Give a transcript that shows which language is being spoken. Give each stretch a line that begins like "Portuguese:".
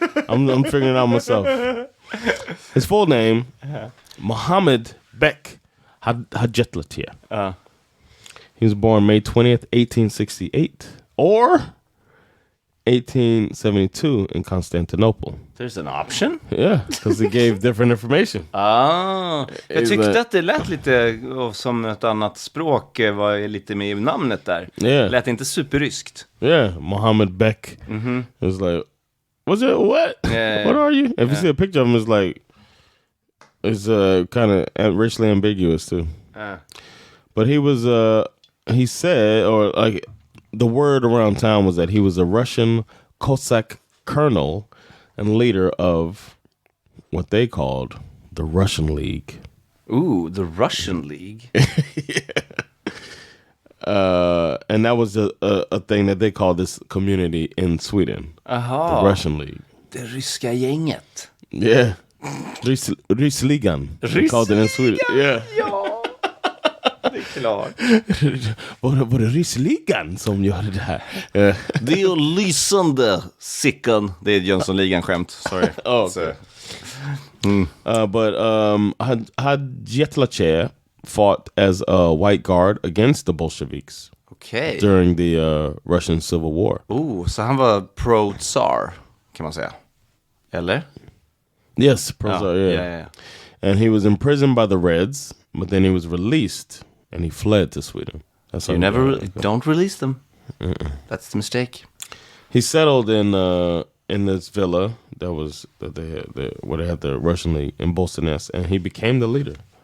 English: I'm figuring it out myself. His full name, Mohammed Bek Hadjitlacheh. He was born May 20th, 1868, or 1872 in Constantinople. There's an option? Yeah, because he gave different information.
Swedish: Jag tyckte att det lät lite som ett annat språk var lite med i namnet där.
English: Yeah.
Swedish: Lät inte superryskt.
English: Yeah, Mohammed Bek. It was like, what's it? What? Yeah, what are you? If you see a picture of him, it's like, it's kind of racially ambiguous too. But he was, he said, or like, the word around town was that he was a Russian Cossack colonel and leader of what they called the Russian League. Ooh, the Russian League. And that was a thing that they called this community in Sweden. Aha. The Russian League.
Swedish: Det ryska gänget.
English: Yeah. Ryssligan. They called it in Sweden. Yeah.
Swedish: Ja. Det är klart. Var det Ryssligan som gör det här? Det är lysande, Sickan. Det är Jönssonligan-skämt.
English: Sorry. Okay. But Hadjitlacheh fought as a white guard against the Bolsheviks during the Russian Civil War.
Swedish: Så han var pro-tsar, kan man säga. Eller?
English: Yes, pro-tsar, yeah. And he was imprisoned by the Reds, but then he was released. And he fled to Sweden. That's you never don't release them. That's the mistake. He settled in this villa that they had where they had the Russian League in Bollstanäs, and he became the leader.